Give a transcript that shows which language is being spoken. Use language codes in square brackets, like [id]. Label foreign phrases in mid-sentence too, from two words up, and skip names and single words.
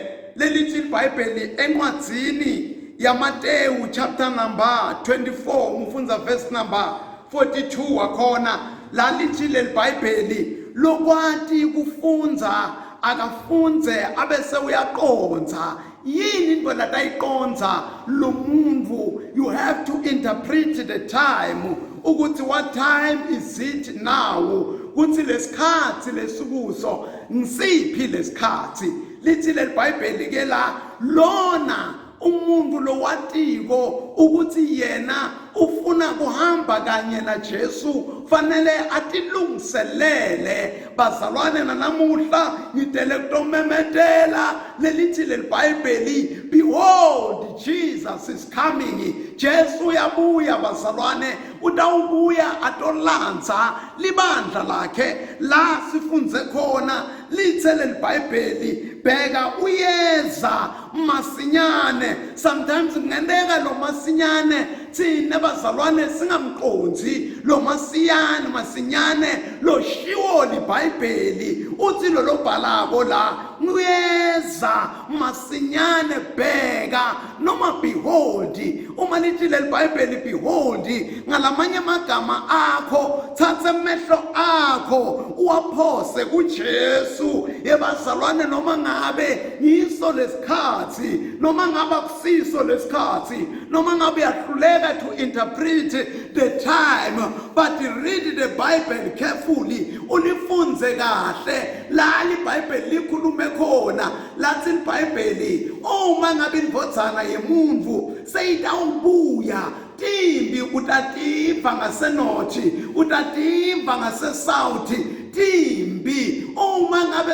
[ss] Lelithi iBhayibheli encwadzini yaMateyu [en] chapter number [ss] 24 umfundza [en] verse number [ss] 42 wakhona lalithi leliBhayibheli lokwati kufunza akafunze abese uyaqonza. Yini into latayiqonza lo muntu? [en] You have to interpret the time ukuthi what time is it now, [ss] ukuthi lesikhathi lesikuso ngisiphi lesikhathi. Lithi leliBhayibheli ke la lona umuntu lo watiko ukuthi yena ufuna kuhamba kanye na Jesu fanele atilungiselele. Bazalwane, nanamuhla ngidele kutomemetela lelithi leliBhayibheli, [en] behold Jesus is coming. [ss] Jesu uyabuya bazalwane, utawubuya atolanza libandla lakhe. La sifunze khona lithe leliBhayibheli, bheka uyeza masinyane. Sometimes kungendeka lo masinyane thina bazalwane singamqonzi lo masinyane lo shiwo liBhayibheli. Uthi lo bhalako la uyeza masinyane bheka noma behold uma lithi leli Bible behold ngalamanye amagama akho thatha amehlo akho uwaphose kuJesu yebazalwane noma ngabe yiso lesikhathi noma ngabe akusiso lesikhathi noma ngabe uyahluleka [en] to interpret the time but read the Bible carefully [ss] ulifunze kahle la iBhayibheli likhulume khona lathi iBhayibheli uma ngabe indvodzana yemuntu seyitawubuya timbi utativa ngasenothi utativa ngasesouth timbi uma ngabe